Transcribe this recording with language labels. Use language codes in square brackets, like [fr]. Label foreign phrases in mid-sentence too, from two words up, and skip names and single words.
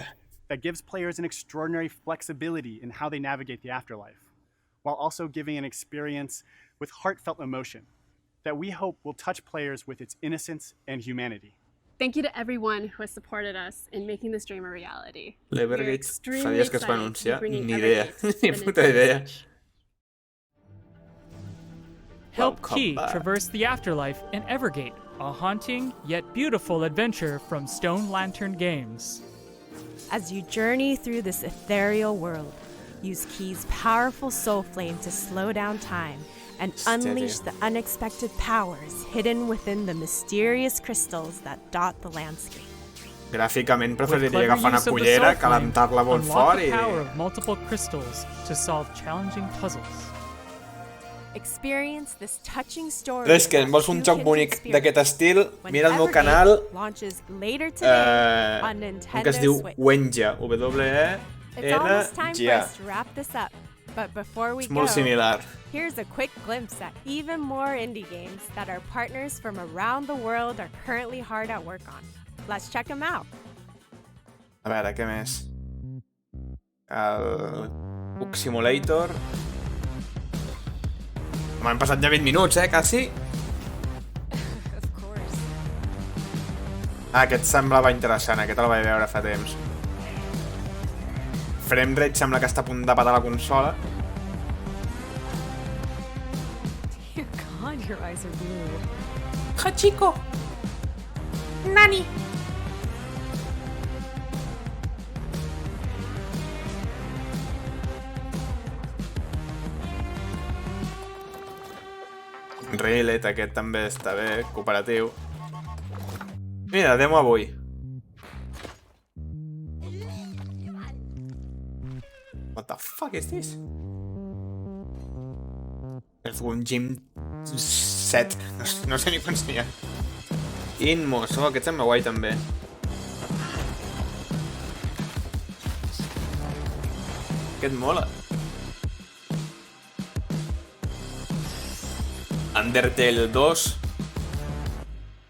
[en] flame, that gives players an extraordinary flexibility in how they navigate the afterlife, while also giving an experience with heartfelt emotion that we hope will touch players with its innocence and humanity. Thank you to everyone who has supported us in making this dream a reality. We're [ca] L'Evergate fa [en] extremely [ca] dies que es va [en] excited to be [ca] anunciar. [en] bringing [ca] Ni idea. [en] Evergate [ca] Ni [en] to the [ca] puta [en] Nintendo [ca] idea. [en] Switch. Help Welcome Key back. traverse the afterlife in Evergate, a haunting yet beautiful adventure from Stone Lantern Games. As you journey through this ethereal world, use Key's powerful soul flame to slow down time and unleash the unexpected powers hidden within the mysterious crystals that dot the landscape. [ca] Gràficament [en] With [ca] preferiria [en] clever [ca] agafar una [en] use of the [ca] cullera, [en] soul flame, [ca] calentar-la molt [en] unlock [ca] fort [en] the [ca] i... [en] power of multiple crystals to solve challenging puzzles. Experience this touching story. [ca] És que vols un joc bonic d'aquest estil, mira el meu canal [en] launches later today on Nintendo [ca] que es diu [en] Switch. [ca] Wenja, [en] It's almost time for [ca] W-E-N-J-A. [en] us to wrap this up. But before we [ca] És molt [en] go, [ca] similar. [en] here's a quick glimpse at even more indie games that our partners from around the world are currently hard at work on. Let's check them out. [ca] A veure, què més? El Book Simulator. M'han passat ja 20 minuts, quasi. Ah, aquest semblava interessant, aquest el vaig veure fa temps. Framerate sembla que està a punt de patar la consola. [en] Dear God, your eyes are blue. [ca] Hachiko! Nani? Raylet, aquest també està bé, cooperatiu. Mira, demo avui. [en] What the fuck is this? [ca] Earthworm Jim 7. No sé ni quants n'hi ha. Inmos, oh, aquest sembla guai també. Aquest mola. Undertale 2.